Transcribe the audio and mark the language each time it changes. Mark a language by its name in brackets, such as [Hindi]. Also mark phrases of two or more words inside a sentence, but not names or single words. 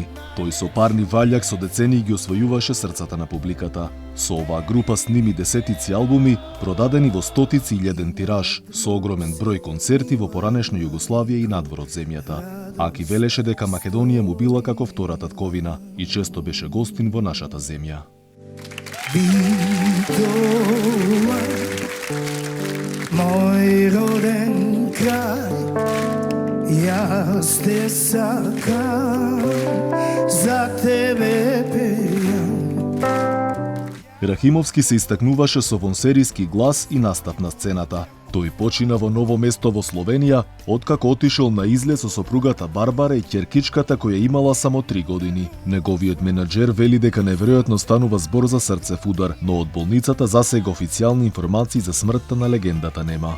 [Macedonian] Тој со Парни Ваљак со децении ги освојуваше срцата на публиката. Со оваа група сними десетици албуми, продадени во стотици илјаден тираж, со огромен број концерти во поранешна Југославија и надвор од земјата. Аки велеше дека Македонија му била како втора татковина и често беше гостин во нашата земја. Битола, мој роден крај, јас те сакам, за тебе пеам. Рахимовски се истакнуваше со вонсериски глас и настап на сцената. Тој почина во Ново место во Словенија, откако отишол на излет со сопругата Барбара и ќеркичката која имала само 3 години. Неговиот менаџер вели дека неверојатно станува збор за срцев удар, но од болницата засега официјални информации за смртта на легендата нема.